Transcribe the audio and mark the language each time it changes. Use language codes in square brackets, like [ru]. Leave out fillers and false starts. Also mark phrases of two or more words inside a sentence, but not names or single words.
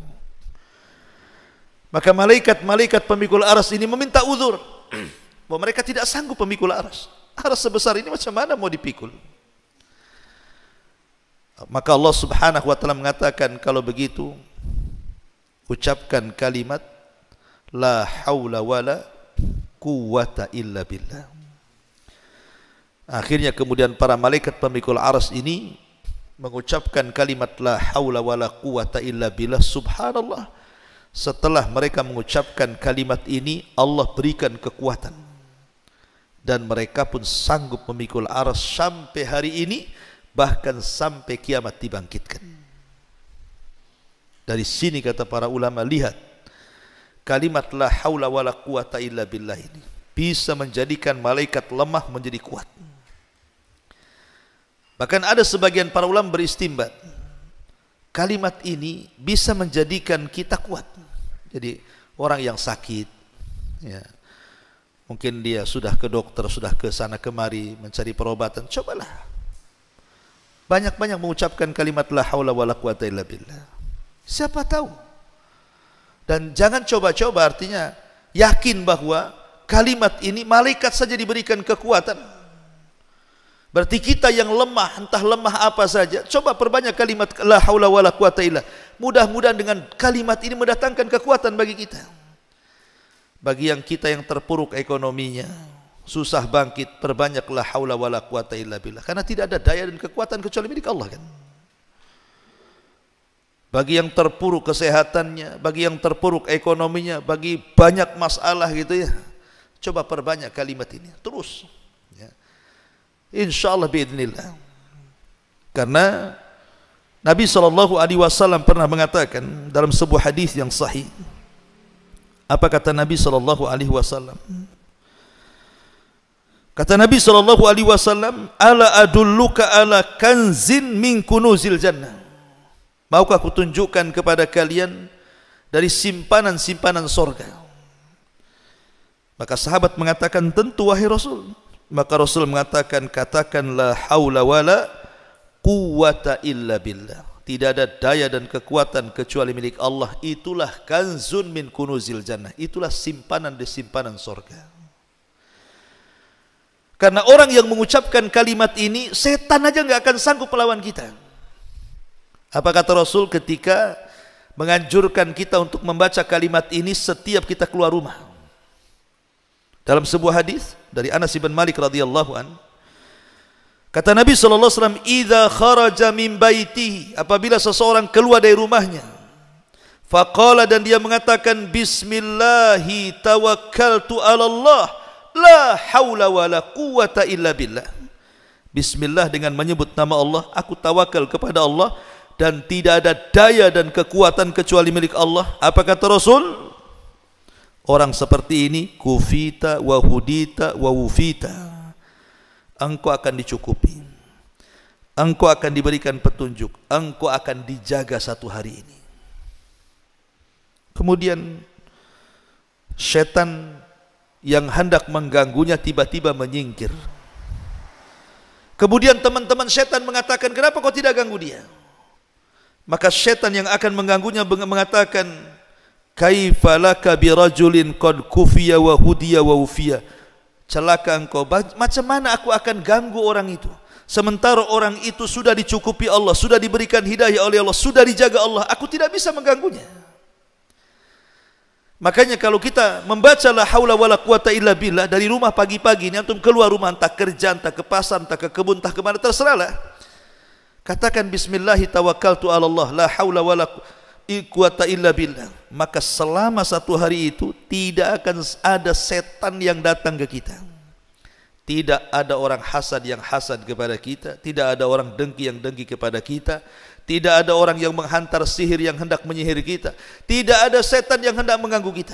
[id] Maka malaikat-malaikat pemikul arsy ini meminta uzur bahwa mereka tidak sanggup pemikul arsy. Arsy sebesar ini macam mana mau dipikul? Maka Allah [ar] سبحانه وتعالى [id] mengatakan, kalau begitu ucapkan kalimat [ar] لا حول ولا قوة إلا بالله. [id] Akhirnya kemudian para malaikat pemikul arsy ini mengucapkan kalimat [ar] لا حول ولا قوة إلا بالله. [id] Subhanallah, setelah mereka mengucapkan kalimat ini, Allah berikan kekuatan dan mereka pun sanggup memikul arsy sampai hari ini, bahkan sampai kiamat dibangkitkan. Dari sini kata para ulama, lihat kalimat [ar] لا حول ولا قوة إلا بالله [id] ini bisa menjadikan malaikat lemah menjadi kuat. Bahkan ada sebagian para ulama beristimbat, kalimat ini bisa menjadikan kita kuat. Jadi orang yang sakit, ya, mungkin dia sudah ke dokter, sudah ke sana kemari mencari perobatan, cobalah banyak-banyak mengucapkan kalimat [ar] لا حول ولا قوة إلا بالله. [id] Siapa tahu. Dan jangan coba-coba, artinya yakin bahwa kalimat ini malaikat saja diberikan kekuatan. Berarti kita yang lemah, entah lemah apa saja, coba perbanyak kalimat [ar] لا حول ولا قوة إلا. [id] Mudah-mudahan dengan kalimat ini mendatangkan kekuatan bagi kita. Bagi yang kita yang terpuruk ekonominya, susah bangkit, perbanyak [ar] لا حول ولا قوة إلا بالله. [id] Karena tidak ada daya dan kekuatan kecuali milik Allah kan. Bagi yang terpuruk kesehatannya, bagi yang terpuruk ekonominya, bagi banyak masalah gitu ya, coba perbanyak kalimat ini terus, ya. [ar] إن شاء الله بإذن الله. [id] Karena Nabi SAW pernah mengatakan dalam sebuah hadis yang sahih. Apa kata Nabi SAW? Kata Nabi SAW, [ar] ألا أدلك على كنز من كنوز الجنة. [id] Maukah aku tunjukkan kepada kalian dari simpanan-simpanan sorga? Maka sahabat mengatakan, tentu wahai Rasul. Maka Rasul mengatakan, katakan [ar] لا حول ولا قوة إلا بالله. [id] Tidak ada daya dan kekuatan kecuali milik Allah. Itulah [ar] كنز من كنوز الجنة. [id] Itulah simpanan di simpanan sorga. Karena orang yang mengucapkan kalimat ini, setan aja nggak akan sanggup melawan kita. Apa kata Rasul ketika menganjurkan kita untuk membaca kalimat ini setiap kita keluar rumah? Dalam sebuah hadis dari Anas bin Malik [ar] رضي الله عن, [id] kata Nabi SAW, [ar] إذا خرج من بيته, [id] apabila seseorang keluar dari rumahnya, faqala, dan dia mengatakan [ar] بسم الله توكلت على الله لا حول ولا قوة إلا بالله. [id] Bismillah, dengan menyebut nama Allah, aku tawakal kepada Allah dan tidak ada daya dan kekuatan kecuali milik Allah. Apa kata Rasul? Orang seperti ini [ar] كفيت وهديت ووقيت. [id] Engkau akan dicukupi, engkau akan diberikan petunjuk, engkau akan dijaga satu hari ini. Kemudian setan yang hendak mengganggunya tiba-tiba menyingkir. Kemudian teman-teman setan mengatakan, kenapa kau tidak ganggu dia? Maka setan yang akan mengganggunya mengatakan, [ar] كيف لك برجل قد كفي وهدي وعوفي. [id] Celaka engkau, macam mana aku akan ganggu orang itu sementara orang itu sudah dicukupi Allah, sudah diberikan hidayah oleh Allah, sudah dijaga Allah, aku tidak bisa mengganggunya. Makanya kalau kita membaca [ar] لا حول ولا قوة إلا بالله [id] dari rumah pagi-pagi ini, antum keluar rumah, entah kerja, entah ke pasar, entah ke kebun, entah kemana, terserahlah, katakan [ar] بسم الله توكلت على الله لا حول ولا قوة إلا بالله. [id] Maka selama satu hari itu tidak akan ada setan yang datang ke kita, Tidak ada orang hasad yang hasad kepada kita, tidak ada orang dengki yang dengki kepada kita, tidak ada orang yang menghantar sihir yang hendak menyihir kita, tidak ada setan yang hendak mengganggu kita.